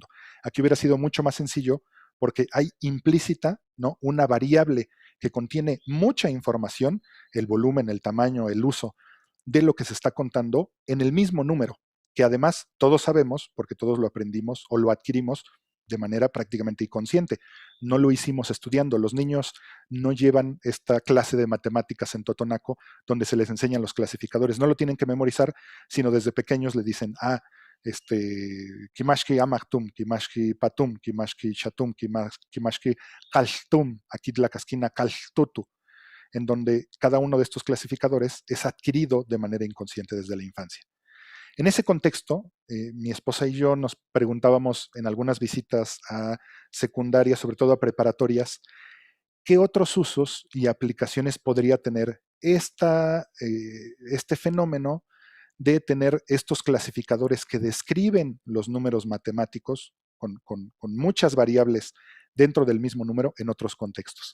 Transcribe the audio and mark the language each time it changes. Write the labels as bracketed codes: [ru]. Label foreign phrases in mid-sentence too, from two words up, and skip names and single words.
[es] Aquí hubiera sido mucho más sencillo porque hay implícita, ¿no?, una variable que contiene mucha información, el volumen, el tamaño, el uso de lo que se está contando en el mismo número, que además todos sabemos, porque todos lo aprendimos o lo adquirimos de manera prácticamente inconsciente. No lo hicimos estudiando. Los niños no llevan esta clase de matemáticas en Totonaco donde se les enseñan los clasificadores. No lo tienen que memorizar, sino desde pequeños le dicen, [top] Kimashki Amachtum, Kimashki Patum, Kimashki Chatum, Kimashki Kaltum, [es] aquí la casquina [top] Kaltutu, [es] en donde cada uno de estos clasificadores es adquirido de manera inconsciente desde la infancia. En ese contexto, mi esposa y yo nos preguntábamos en algunas visitas a secundarias, sobre todo a preparatorias, qué otros usos y aplicaciones podría tener este fenómeno de tener estos clasificadores que describen los números matemáticos con muchas variables dentro del mismo número en otros contextos.